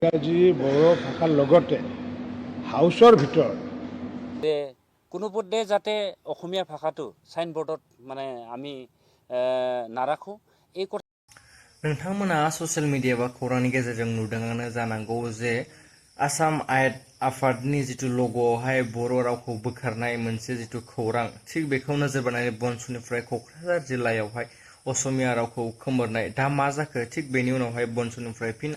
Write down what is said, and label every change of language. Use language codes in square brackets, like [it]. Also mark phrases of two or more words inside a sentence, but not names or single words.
[as] ইংৰাজী বড়ো ভাষাৰ লগতে হাউচৰ ভিতৰত যে কোনো পধ্যে যাতে অসমীয়া ভাষাটো সাইনবোর্ডত মানে আমি নাৰাখো এই কথা [brx] नोंथांमोना ससियेल मिडिया बा खौरांनि गेजेरजों नुदोंआनो जानांगौ जे आसाम आयेन आफादनि जिथु लग'आवहाय बर' रावखौ बोखारनाय मोनसे जिथु खौरां थिग बेखौ नोजोर बोनानै बनसुनिफ्राय क'क्राझार जिल्लायावहाय असमिया रावखौ खोमोरनाय दा मा जाखो थिग बेनि उनावहाय बनसुनिफ्राय फिन